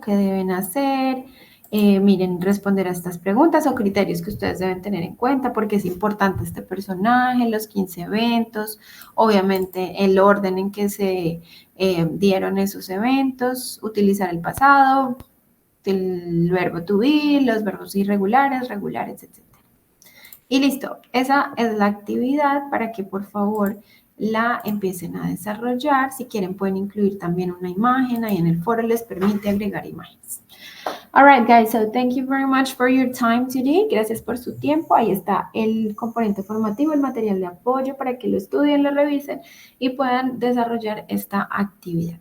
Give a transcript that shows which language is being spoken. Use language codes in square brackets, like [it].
[es] ¿Qué deben hacer? Miren, responder a estas preguntas o criterios que ustedes deben tener en cuenta, porque es importante este personaje, los 15 eventos, obviamente el orden en que se dieron esos eventos, utilizar el pasado, el verbo to be, los verbos irregulares, regulares, etc. Y listo, esa es la actividad para que por favor la empiecen a desarrollar. Si quieren pueden incluir también una imagen, ahí en el foro les permite agregar imágenes. [en] All right, guys, so thank you very much for your time today. [es] Gracias por su tiempo. Ahí está el componente formativo, el material de apoyo para que lo estudien, lo revisen y puedan desarrollar esta actividad.